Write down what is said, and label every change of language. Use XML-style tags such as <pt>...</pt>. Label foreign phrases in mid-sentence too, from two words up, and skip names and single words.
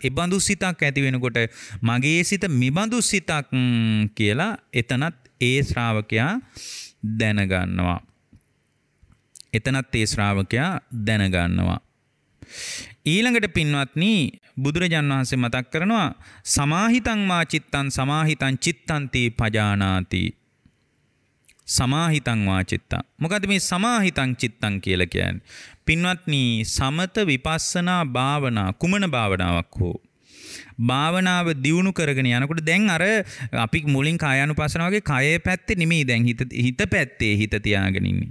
<si>ඒ බඳු සිතක් ඇති වෙනකොට මගේ සිත මිබඳු සිතක් කියලා එතනත් ඒ ශ්‍රාවකයා දැනගන්නවා. එතනත් ඒ ශ්‍රාවකයා දැනගන්නවා. ඊළඟට පින්වත්නි බුදුරජාන් වහන්සේ මතක් කරනවා</si> <pi>සමාහිතං වා චිත්තං සමාහිතං චිත්තන්ති පජානාති. සමාහිතං වා චිත්තං.</pi> <si>මොකද මේ</si> <pi>සමාහිතං චිත්තං</pi> <si>කියලා කියන්නේ? පින්වත්නි සමත විපස්සනා භාවනා කුමන භාවනාවක් හෝ භාවනාව දියුණු කරගෙන යනකොට දැන් අර අපි මුලින් කායානුපස්සන වගේ කයේ පැත්තේ නෙමෙයි දැන් හිත පැත්තේ හිත තියාගෙන ඉන්නේ.</si>